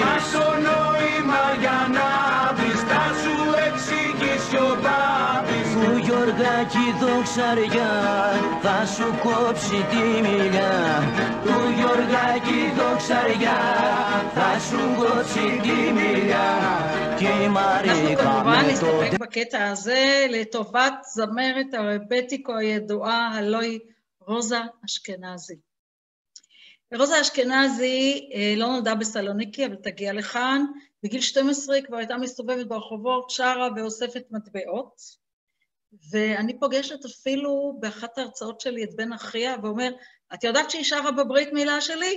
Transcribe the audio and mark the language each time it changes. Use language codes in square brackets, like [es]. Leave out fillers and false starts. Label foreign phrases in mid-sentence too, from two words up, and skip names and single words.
[el] Μα στο νόημα για να δεις θα σου εξηγήσει ο Πάπης. Του Γιωργάκη δοξαριά θα σου κόψει τη μιλιά, του Γιωργάκη δοξαριά θα σου κόψει τη μιλιά. [he] אנחנו כמובן נסתפק בקטע הזה לטובת זמרת הרבטיקו הידועה, הלוא היא רוזה אשכנזי. רוזה אשכנזי לא נולדה בסלוניקי, אבל תגיע לכאן. בגיל 12 כבר הייתה מסתובבת ברחובות, שרה ואוספת מטבעות, ואני פוגשת אפילו באחת ההרצאות שלי את בן אחיה, ואומר, את יודעת שהיא שרה בברית מילה שלי?